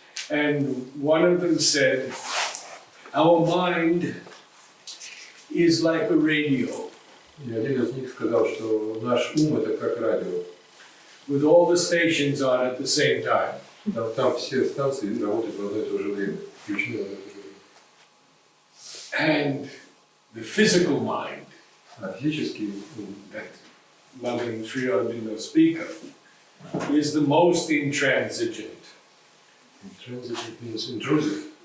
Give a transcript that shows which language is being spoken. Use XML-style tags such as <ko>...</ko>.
<en>And one of them said, our mind is like a radio.</en> <ru>И один из них сказал, что наш ум – это как радио.</ru> <en>With all the stations on at the same time.</en> <ru>Там все станции работают в одно и то же время, включены в одно и то же время.</ru> <en>And the physical mind</en> <ru>А физический ум,</ru> <en>that Mother and Sri Aurobindo speak of is the most intransigent. Intransigent means intrusive.</en>